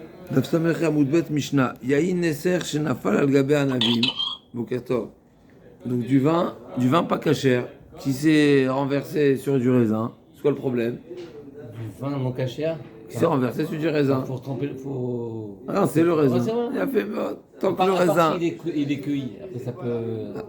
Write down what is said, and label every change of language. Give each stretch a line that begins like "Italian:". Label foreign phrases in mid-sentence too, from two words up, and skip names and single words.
Hebrew: דף סמך עמוד ב' משנה, יין נסך שנפל על גבי ענבים, בוקר טוב.
French: Donc du vin pas cachère, qui s'est renversé sur du raisin. C'est quoi le problème? Du vin non cachère Qui s'est renversé sur du raisin. Faut tremper, faut... Ah non, c'est le raisin. Ouais, c'est vrai. Il a fait mort. Tant que le À part raisin... il est cueilli, après ça peut...